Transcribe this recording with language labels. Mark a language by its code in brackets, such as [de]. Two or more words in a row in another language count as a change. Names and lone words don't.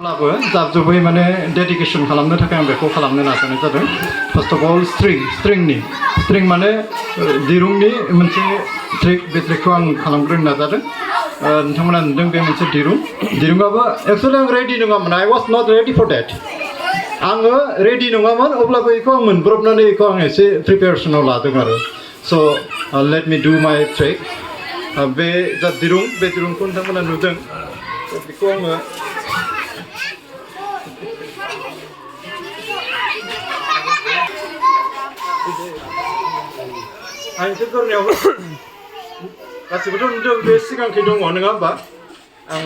[brx] लाबो जाबजुबै माने डेडिकेसन खालामनो थाखाय आं बेखौ खालामनो नाजानाय जादों [en] first of all [brx] स्ट्रिं माने दिरुंनि मोनसे ट्रिक बे ट्रिकखौ आं खालामग्रोनो नाजादों नोंथांमोना नुदों बे मोनसे दिरुंआबो एक्चुअली आं रेडि नङामोन [en] I was not ready for that [brx] आङो रेडि नङामोन अब्लाबो बेखौ आं मोनब्रबनानै बेखौ आं एसे प्रिपेरेसनाव लादों आरो [en] so let me do my trick [brx] बे जा दिरुं बे दिरुंखौ नोंथांमोना नुदों बेखौ आङो आं एसे गोरनायाव गासिबोथ' नुदों बे सिगांखै दङ नङा होमबा आङो